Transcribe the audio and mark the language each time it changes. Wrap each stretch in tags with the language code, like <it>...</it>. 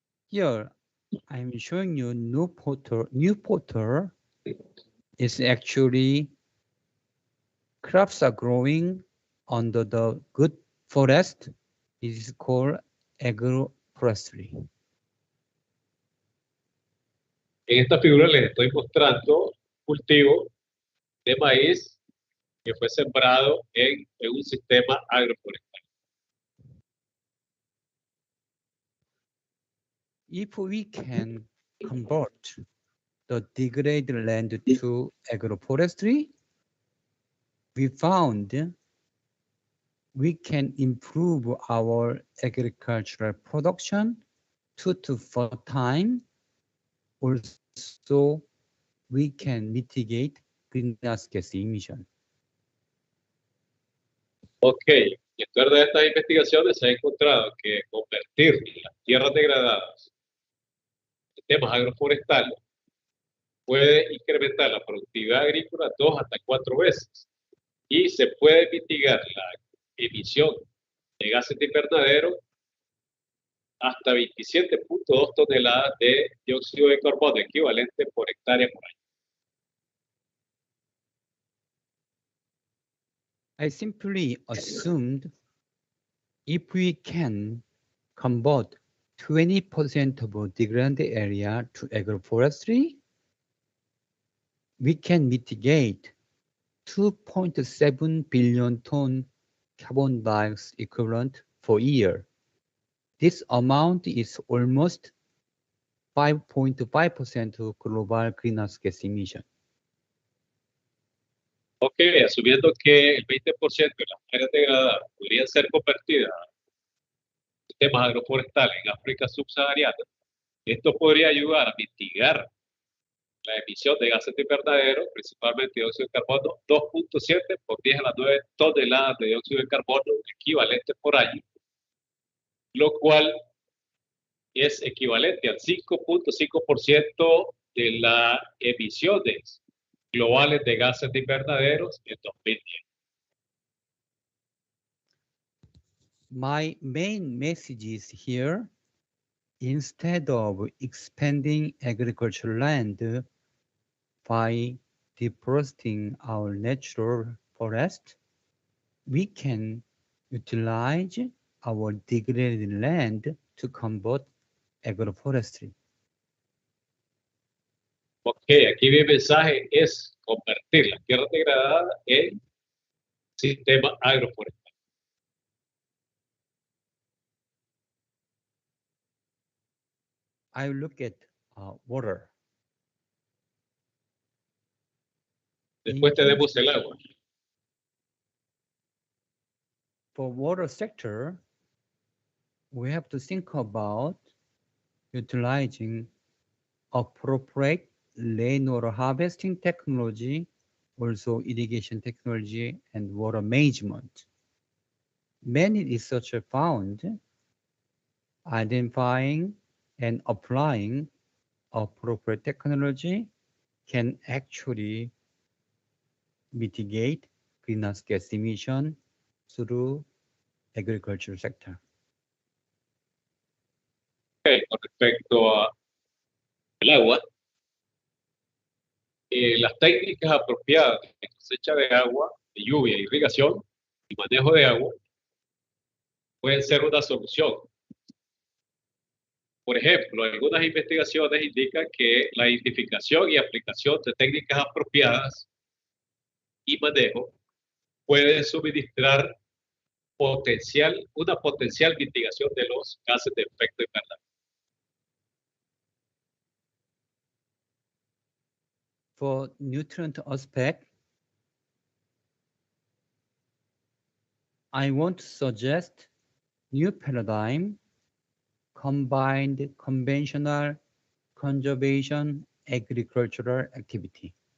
<en>Here, I'm showing you new portal is actually crops are growing under the good forest. It is called agroforestry.</en> <es>En esta figura les estoy mostrando cultivo de maíz que fue sembrado en un sistema agroforestal.</es> <en>If we can convert the degraded land to agroforestry, we found we can improve our agricultural production 2 to 4 times. Also, we can mitigate greenhouse gas emission.</en> <es>Ok, y en acuerdo a estas investigaciones se ha encontrado que convertir las tierras degradadas en sistemas agroforestales puede incrementar la productividad agrícola 2 hasta 4 veces y se puede mitigar la emisión de gases de invernadero hasta 27.2 toneladas de dióxido de carbono equivalente por hectárea por año.</es> <en>I simply assumed if we can convert 20% of degraded area to agroforestry, we can mitigate 2.7 billion ton carbon dioxide equivalent per year. This amount is almost 5.5% of global greenhouse gas emission.</en> <es>Ok, asumiendo que el 20% de las áreas degradadas podrían ser convertidas a sistemas agroforestales en África subsahariana, esto podría ayudar a mitigar la emisión de gases de invernadero, principalmente dióxido de carbono, 2.7 por 10 a la 9 toneladas de dióxido de carbono equivalente por año, lo cual es equivalente al 5.5% de las emisiones globales de gases de invernaderos en 2010.</es> <en>My main message is here, instead of expanding agricultural land by deforesting our natural forest, we can utilize our degraded land to convert agroforestry.</en> <es>Ok, aquí mi mensaje es convertir las tierras degradadas en sistema agroforestal.</es> <en>I look at water.</en> <es>Después tenemos el agua.</es> <en>For water sector, we have to think about utilizing appropriate rainwater harvesting technology, also irrigation technology and water management. Many researchers found identifying and applying appropriate technology can actually mitigate greenhouse gas emission through agriculture sector.</en> <es>Okay, con respecto a el agua, las técnicas apropiadas de cosecha de agua, de lluvia, irrigación y manejo de agua pueden ser una solución. Por ejemplo, algunas investigaciones indican que la identificación y aplicación de técnicas apropiadas y manejo puede suministrar una potencial mitigación de los gases de efecto invernadero.</es> <en>For nutrient aspect, I want to suggest new paradigm combined conventional conservation agricultural activity.</en>